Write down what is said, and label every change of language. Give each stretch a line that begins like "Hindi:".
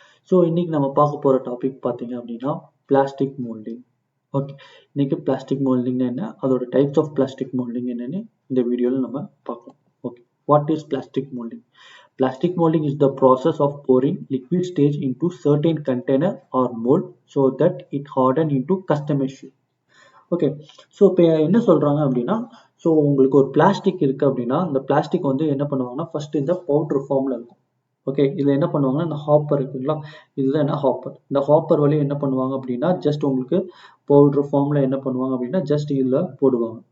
Tamil: So இன்னைக்கு நம்ம பார்க்க போகிற டாபிக் பார்த்தீங்க அப்படின்னா பிளாஸ்டிக் மோல்டிங். ஓகே, இன்னைக்கு பிளாஸ்டிக் மோல்டிங் என்ன, அதோட டைப்ஸ் ஆஃப் பிளாஸ்டிக் மோல்டிங் என்னன்னு இந்த வீடியோவில் நம்ம பார்க்கலாம்.
English: Okay, what is plastic moulding? Plastic molding is the process of pouring liquid stage into certain container or mold so that it harden into customized shape.
Tamil: Okay, so இப்போ என்ன சொல்கிறாங்க அப்படின்னா, so உங்களுக்கு ஒரு பிளாஸ்டிக் இருக்குது அப்படின்னா அந்த பிளாஸ்டிக் வந்து என்ன பண்ணுவாங்கன்னா ஃபர்ஸ்ட் இந்த பவுட்ரு ஃபார்மில் இருக்கும். ஓகே, இதில் என்ன பண்ணுவாங்கன்னா இந்த ஹாப்பர் இருக்குங்களா, இதுதான் என்ன ஹாப்பர். இந்த ஹாப்பர் வழியை என்ன பண்ணுவாங்க அப்படின்னா ஜஸ்ட் உங்களுக்கு பவுட்ரு ஃபார்மில் என்ன பண்ணுவாங்க அப்படின்னா ஜஸ்ட் இதில் போடுவாங்க.